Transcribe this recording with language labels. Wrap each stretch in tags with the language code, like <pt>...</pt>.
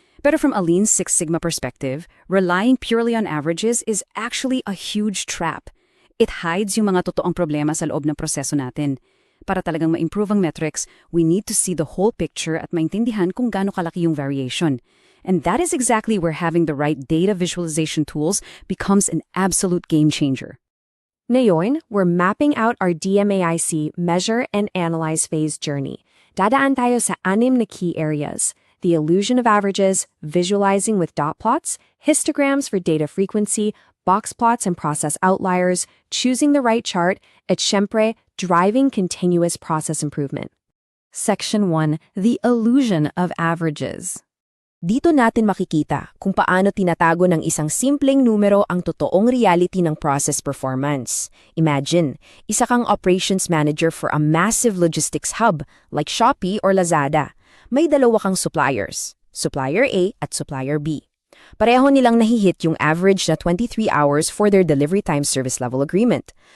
<tl>Pero</tl> <en>from a Lean Six Sigma perspective, relying purely on averages is actually a huge trap. It hides</en> <tl>yung mga totoong problema sa loob ng proseso natin. Para talagang ma-improve ang metrics,</tl> <en>we need to see the whole picture</en> <tl>at maintindihan kung gaano kalaki yung variation.</tl> <en>And that is exactly where having the right data visualization tools becomes an absolute game changer.</en> <tl>Ngayon,</tl> <en>we're mapping out our DMAIC measure and analyze phase journey.</en> <tl>Dadaan tayo sa 6 na</tl> <en>key areas: the illusion of averages, visualizing with dot plots, histograms for data frequency, box plots and process outliers, choosing the right chart,</en> <tl>at syempre,</tl> <en>driving continuous process improvement. Section 1, the illusion of averages.</en> <tl>Dito natin makikita kung paano tinatago ng isang simpleng numero ang totoong reality ng process performance.</tl> <en>Imagine,</en> <tl>isa kang</tl> <en>operations manager for a massive logistics hub like Shopee or Lazada.</en> <tl>May dalawa kang suppliers, Supplier A at Supplier B. Pareho nilang nahihit yung average na 23 hours</tl> <en>for their delivery time service level agreement.</en>